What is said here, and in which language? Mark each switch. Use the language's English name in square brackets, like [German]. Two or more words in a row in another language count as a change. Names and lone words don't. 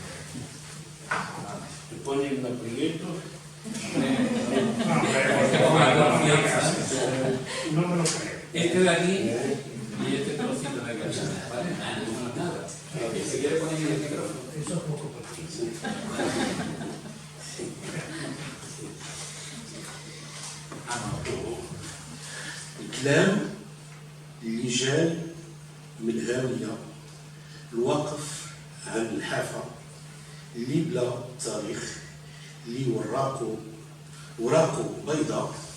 [Spanish] Te ponen un aprieto. No me lo creo. Este de aquí y este trocito de aquí. ¿Vale? Nada. ¿Se quiere poner en el micrófono? Eso es poco preciso. [Arabic] الكلام اللي جاي من الهاوية، الوقف عند الحافة اللي بلا تاريخ، اللي وراقو بيضاء،